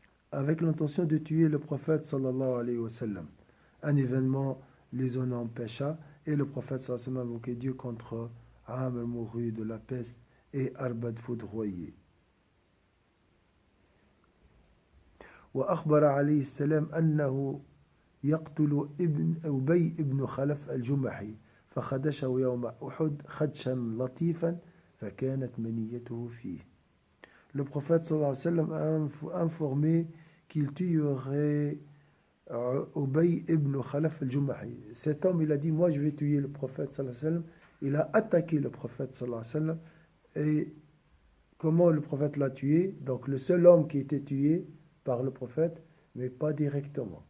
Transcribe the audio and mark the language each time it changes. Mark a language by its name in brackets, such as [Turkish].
[French] Avec l'intention de tuer le prophète sallallahu alayhi wa sallam. Un événement les en empêcha et le prophète sallallahu alayhi wa sallam invoquait Dieu contre Amr mourut de la peste et Arbad foudroyé. [Arabic] وأخبر عليه السلام أنه يقتل ابن أبي ابن خلف الجمحي فخدشه يوم أحد خدشا لطيفا فكانت منيته فيه. [French] Le prophète sallallahu alayhi wa sallam a informé qu'il tuerait Ubay ibn Khalaf al-Jumahi. Cet homme, il a dit, moi je vais tuer le prophète sallallahu alayhi wa sallam. Il a attaqué le prophète sallallahu alayhi wa sallam. Et comment le prophète l'a tué? Donc le seul homme qui était tué par le prophète, mais pas directement.